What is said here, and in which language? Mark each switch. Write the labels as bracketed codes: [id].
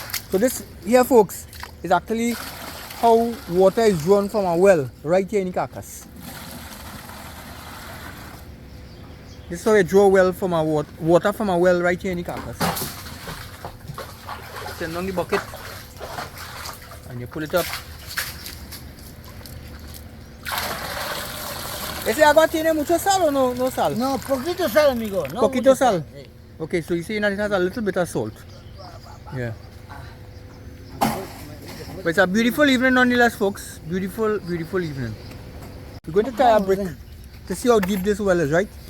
[en] So this here, folks, is actually how water is drawn from a well right here in Icacos. This is how you draw well from a water from a well right here in Icacos. Send down the bucket and you pull it up. [es] ¿Ese agua tiene mucho sal o no sal? No, poquito sal, amigo. No Poquito mucho sal. Sí. [en] Okay, so you see it has a little bit of salt. Yeah. But it's a beautiful evening nonetheless, folks. Beautiful evening. We're going to try a brick to see how deep this well is, right?